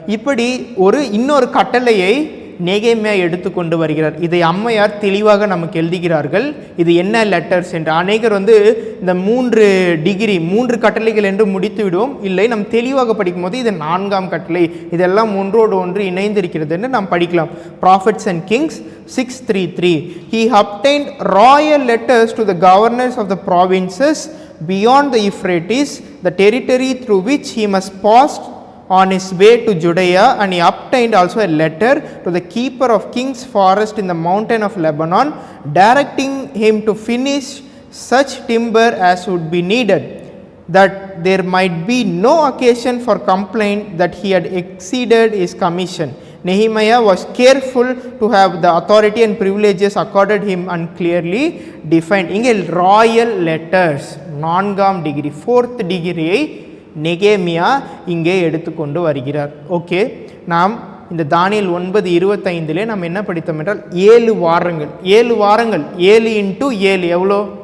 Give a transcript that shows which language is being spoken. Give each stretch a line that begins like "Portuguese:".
Tamil: இப்படி இன்னொரு கட்டளையை நெகேமியா எடுத்துக்கொண்டு வருகிறார். இதை அம்மையார் தெளிவாக நமக்கு எழுதுகிறார்கள். இது என்ன லெட்டர்ஸ் என்று. அநேகர் இந்த 3 டிகிரி 3 கட்டளைகள் என்று முடித்து விடுவோம். இல்லை, நம் தெளிவாக படிக்கும் போது இது 4ஆம் கட்டளை, இதெல்லாம் ஒன்றோடு ஒன்று இணைந்திருக்கிறது என்று நாம் படிக்கலாம்.
English: Prophets and Kings 6:3. He obtained royal letters to the governors of the provinces beyond the Euphrates, the territory through which he must pass on his way to Judea, and he obtained also a letter to the keeper of King's forest in the mountain of Lebanon, directing him to finish such timber as would be needed, that there might be no occasion for complaint that he had exceeded his commission. Nehemiah was careful to have the authority and privileges accorded him and clearly defined.
Tamil: இங்கே Royal letters 4ஆம் degree 4th டிகிரியை நெகேமியா இங்கே எடுத்துக்கொண்டு வருகிறார். Okay, நாம் இந்த தானியேல் 9:25 நாம் என்ன படித்தோம் என்றால் 7 வாரங்கள் 7 × 7 எவ்வளோ?